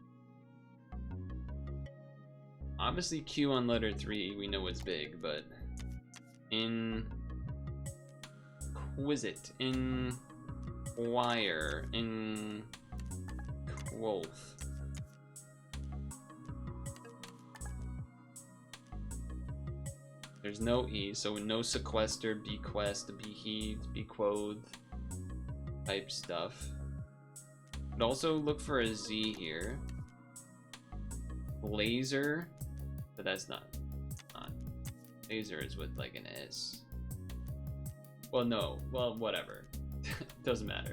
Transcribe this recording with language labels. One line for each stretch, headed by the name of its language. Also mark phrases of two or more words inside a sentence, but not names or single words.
English: Obviously Q on letter 3, we know it's big, but inquisite, inquire, inquoth. There's no E, so no sequester, bequest, beheaved, bequothed type stuff. But also look for a Z here. Laser, but that's not. Laser is with like an S. Well, no. Well, whatever. Doesn't matter.